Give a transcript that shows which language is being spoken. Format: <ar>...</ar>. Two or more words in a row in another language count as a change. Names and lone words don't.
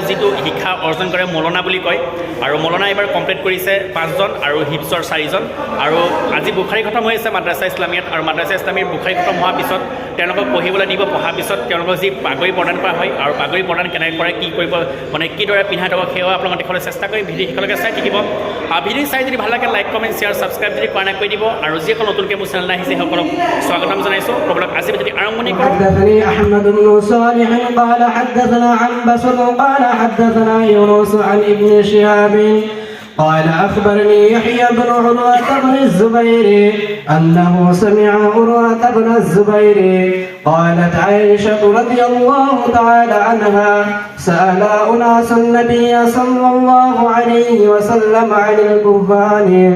<as>যিটো শিক্ষা অৰ্জন কৰে মৌলানা বুলি কয় আৰু মৌলানা এইবাৰ কমপ্লিট কৰিছে 5জন আৰু হিপছৰ 4জন আৰু আজি বুখাৰী খতম হৈ আছে মাদ্ৰাছা ইছলামীয়াত আৰু মাদ্ৰাছা ইছলামীৰ বুখাৰী খতম হোৱাৰ পিছত তেওঁলোকক পঢ়িবলৈ দিব পঢ়াৰ পিছত তেওঁলোকক যি পাগৰি প্ৰদান কৰা হয় আৰু পাগৰি প্ৰদান কেনেকৈ কৰে কি কৰিব মানে কিদৰে পিন্ধাই থ'ব সেয়াও আপোনালোকক দেখুৱাবলৈ চেষ্টা কৰিম ভিডিঅ' শিকলৈকে চাই থাকিব ভিডিঅ' চাই যদি ভাল লাগে</as> <en>like comment share subscribe</en> <as>যদি কৰা নাই কৰি দিব আৰু যিসকল নতুনকৈ মোৰ চেনেল আহিছে সকলক স্বাগতম জনাইছোঁ ক'বলৈ আজি যদি আৰম্ভণি কৰোঁ</as> <ar>حدثني أحمد بن صالح قال حدثنا عنبس قال حدثنا يونس عن ابن شهاب قال أخبرني يحيى بن عروة بن الزبير أنه سمع عروة بن الزبير قالت عائشة رضي الله تعالى عنها سأل أناس النبي صلى الله عليه وسلم عن الكهان</ar>